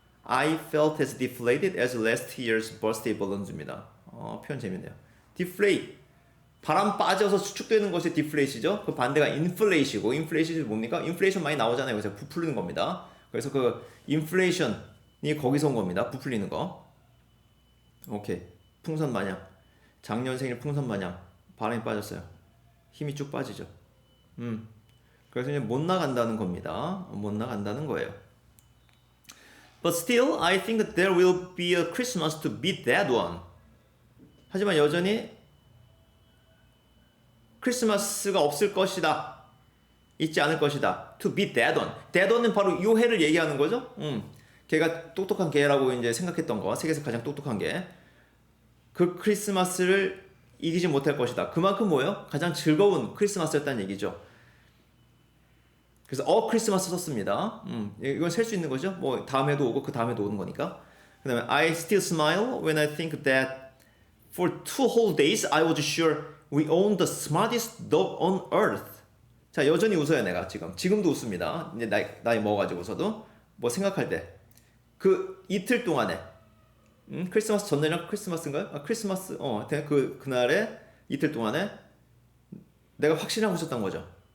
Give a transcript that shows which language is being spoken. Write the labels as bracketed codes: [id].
[en] I felt as deflated as last year's birthday balloons입니다. [ko] 표현 재밌네요. deflate. 바람 빠져서 수축되는 것이 deflate이죠. 그 반대가 inflate이고, inflate이 뭡니까? inflation 많이 나오잖아요. 그래서 부풀리는 겁니다. 그래서 그 inflation이 거기서 온 겁니다. 부풀리는 거. 오케이. 풍선 마냥. 작년 생일 풍선 마냥 바람이 빠졌어요. 힘이 쭉 빠지죠. 그래서 이제 못 나간다는 겁니다. 못 나간다는 거예요. [en] But still, I think that there will be a Christmas to beat that one. [ko] 하지만 여전히 크리스마스가 없을 것이다. 있지 않을 것이다. [en] To beat that one. [ko] That one은 바로 요 해를 얘기하는 거죠. 걔가 똑똑한 개라고 이제 생각했던 거. 세계에서 가장 똑똑한 개. 그 크리스마스를 이기지 못할 것이다. 그만큼 뭐예요? 가장 즐거운 크리스마스였다는 얘기죠. 그래서 크리스마스 썼습니다. 이건 셀 수 있는 거죠. 뭐 다음에도 오고 그 다음에도 오는 거니까. [en] 그다음에 I still smile when I think that for 2 whole days I was sure we owned the smartest dog on earth. [ko] 자 여전히 웃어요 내가 지금도 웃습니다. 이제 나이 먹어가지고서도 뭐 생각할 때 그 이틀 동안에 크리스마스 전날이랑 크리스마스인가요? 크리스마스 그날에 이틀 동안에 내가 확신하고 있었던 거죠.